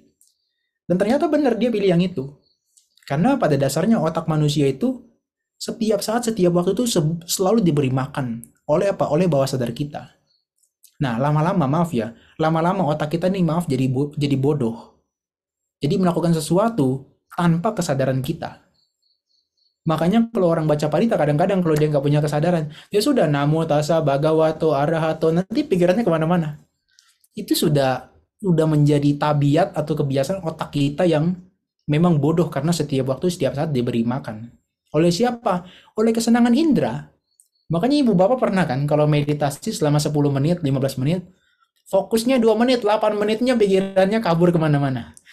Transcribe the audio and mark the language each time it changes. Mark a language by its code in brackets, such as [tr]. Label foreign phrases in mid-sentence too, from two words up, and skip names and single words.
[id] Dan ternyata benar dia pilih yang itu. Karena pada dasarnya otak manusia itu setiap saat, setiap waktu itu selalu diberi makan. Oleh apa? Oleh bawah sadar kita. Nah, lama-lama, maaf ya, lama-lama otak kita nih, maaf, jadi bodoh. Jadi melakukan sesuatu tanpa kesadaran kita. Makanya kalau orang baca parita, kadang-kadang kalau dia nggak punya kesadaran, ya sudah, [pi] namo tassa bhagavato arahato, [id] nanti pikirannya kemana-mana. Itu sudah menjadi tabiat atau kebiasaan otak kita yang memang bodoh, karena setiap waktu, setiap saat diberi makan. Oleh siapa? Oleh kesenangan indera. Makanya ibu bapak pernah kan, kalau meditasi selama 10 menit, 15 menit, fokusnya 2 menit, 8 menitnya pikirannya kabur kemana-mana.